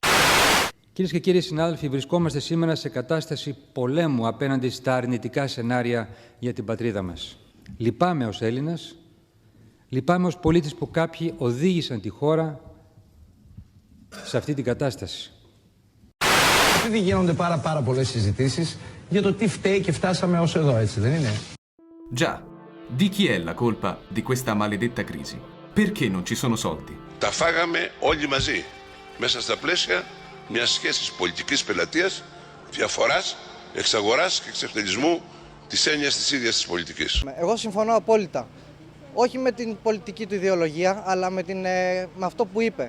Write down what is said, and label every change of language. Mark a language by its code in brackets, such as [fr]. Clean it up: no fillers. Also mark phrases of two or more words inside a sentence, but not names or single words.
[el] Κυρίες και κύριοι συνάδελφοι, βρισκόμαστε σήμερα σε κατάσταση πολέμου απέναντι στα αρνητικά σενάρια για την πατρίδα μας. Λυπάμαι ως Έλληνας, λυπάμαι ως πολίτης που κάποιοι οδήγησαν τη χώρα σε αυτή την κατάσταση. Ήδη γίνονται πάρα πολλές συζητήσεις για το τι φταίει και φτάσαμε ως εδώ, έτσι δεν είναι? [it] Già, di chi è la colpa di questa maledetta crisi? Perché non ci sono soldi? [el] Τα φάγαμε όλοι μαζί, μέσα στα πλαίσια μιας σχέσης πολιτικής πελατείας, διαφοράς, εξαγοράς και εξευτελισμού της έννοιας της ίδιας της πολιτικής. Εγώ συμφωνώ απόλυτα. Όχι με την πολιτική του ιδεολογία, αλλά με αυτό που είπε.